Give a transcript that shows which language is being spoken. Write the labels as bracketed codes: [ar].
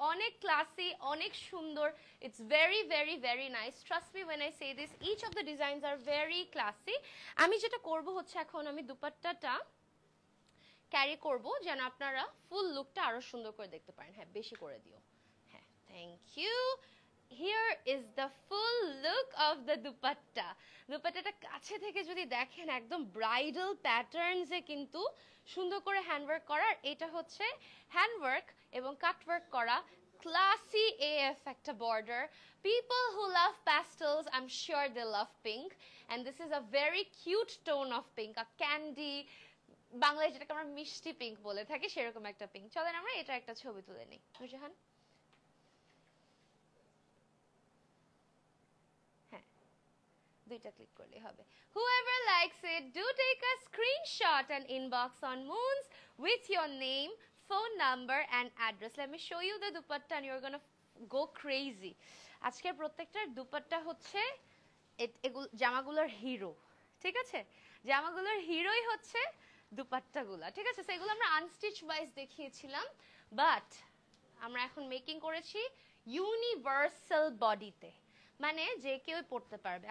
[bn] অনেক ক্লাসি, অনেক সুন্দর। [en] It's very very very nice, trust me when I say this, each of the designs are very classy. [bn] আমি যেটা করব হচ্ছে, এখন আমি দুপাট্টাটা ক্যারি করব যেন আপনারা ফুল লুকটা আরো সুন্দর করে দেখতে পারেন। হ্যাঁ, বেশি করে দিও। হ্যাঁ, [en] Thank you. Here is the full look of the dupatta. [bn] দুপাট্টাটা কাছে থেকে যদি দেখেন, একদম ব্রাইডাল প্যাটার্নসে কিন্তু সুন্দর করে হ্যান্ডওয়ার্ক করা। এটা হচ্ছে হ্যান্ডওয়ার্ক এবং কাটওয়ার্ক করা, [en] classy AF [bn] একটা border. [en] People who love pastels, I'm sure they love pink, and this is a very cute tone of pink, a candy, [bn] বাংলায় যেটাকে আমরা মিষ্টি পিঙ্ক বলে থাকি, সেরকম একটা পিঙ্ক। চলেন আমরা এটা একটা ছবি তুলে নিই। নূরজাহান, দুইটা ক্লিক করলে হবে। [en] Whoever likes it, do take a screenshot and inbox on Moons with your name, phone number and address. Let me show you the dupatta and you're gonna go crazy. [bn] আজকের প্রত্যেকটার দুপাট্টা হচ্ছে জামাগুলোর হিরো, ঠিক আছে? জামাগুলোর হিরোই হচ্ছে দুপাট্টাগুলা, ঠিক আছে? সেগুলো আমরা আনস্টিচ ওয়াইজ দেখিয়েছিলাম, বাট আমরা এখন মেকিং করেছি ইউনিভার্সাল বডিতে, মানে যে কেউ পড়তে পারবে।